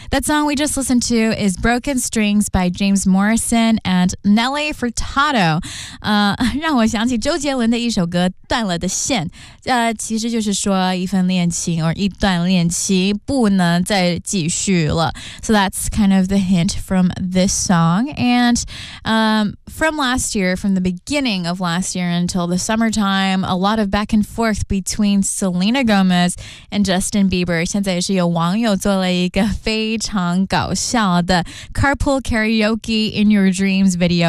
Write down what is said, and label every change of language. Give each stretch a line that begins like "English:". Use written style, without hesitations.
English: That song we just listened to is Broken Strings by James Morrison and Nelly Furtado.
Chinese: 让我想起周杰伦的一首歌《断了的线》。其实就是说一份恋情 or 一段恋情不能再继续了。
English: So that's kind of the hint from this song. And from last year, from the beginning of last year until the summertime, a lot of back and forth between Selena Gomez and Justin Bieber.
Chinese: 现在也是有网友做了一个非常搞笑的 Carpool Karaoke in Your Dreams video.